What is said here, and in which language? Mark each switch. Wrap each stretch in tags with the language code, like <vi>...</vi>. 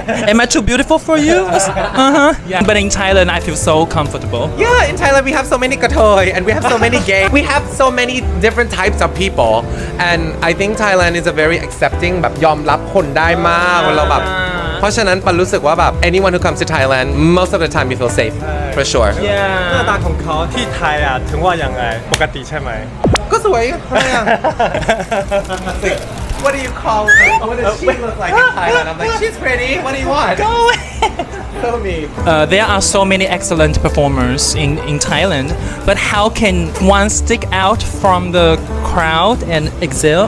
<en>Am I too beautiful for you? But in Thailand, I feel so comfortable. Yeah, in Thailand we have so many kathoy and we have so many gay. We have so many different types of people, and I think Thailand is a very accepting แบบยอมรับคนได้มากเราแบบเพราะฉะนั้นปันรู้สึกว่าแบบ anyone who comes to Thailand most of the time you feel safe for sure</en> <th>หน้าตาของเขาที่ไทยถึงว่ายังไงปกติใช่ไหม</th> <en>ก็สวยทำไม What do you call her? What does she look like in Thailand? I'm like, she's pretty. What do you want? Go away. Tell me. There are so many excellent performers in Thailand, but how can one stick out from the crowd and excel?</en>